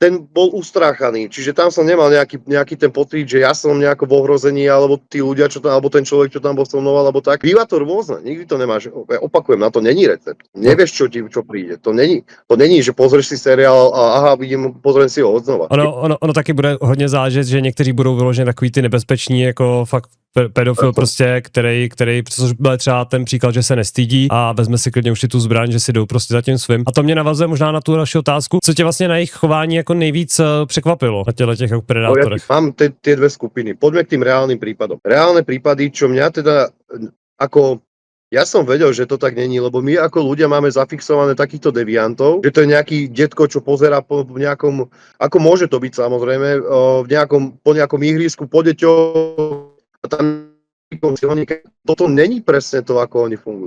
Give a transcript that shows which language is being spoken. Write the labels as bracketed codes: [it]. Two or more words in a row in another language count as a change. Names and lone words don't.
[sk] Ten bol ustráchaný, čiže tam som nemal nejaký ten pocit, že ja som nejako v ohrození, alebo tí ľudia, čo tam, alebo ten človek, čo tam bol so mnou, alebo tak. Býva to rôzne, nikdy to nemáš. Opakujem, na to není recept. Nevieš, čo príde. To není, že pozrieš si seriál a aha, pozriem si ho odznova. [cs] Ono taky bude hodně záležet, že někteří budou vyloženě takový ty nebezpeční, jako fakt pedofil prostě, který, což byl třeba ten příklad, že se nestydí a vezme si klidně už tu zbraň, že si jdou prostě za tím svým. A to mě navazuje možná na tu další otázku, co tě vlastně na jejich chování jako nejvíc překvapilo na těch predátorech. [sk] Ja mám tie dve skupiny. Poďme k tým reálnym prípadom. Reálne prípady, čo mňa teda ako ja som vedel, že to tak není, lebo my ako ľudia máme zafixované takýchto deviantov, že to je nejaký detko, čo pozerá po nejakom, ako môže to byť samozrejme, po nejakom ihrisku, po deťoch a tam toto není presne to, ako oni fungujú.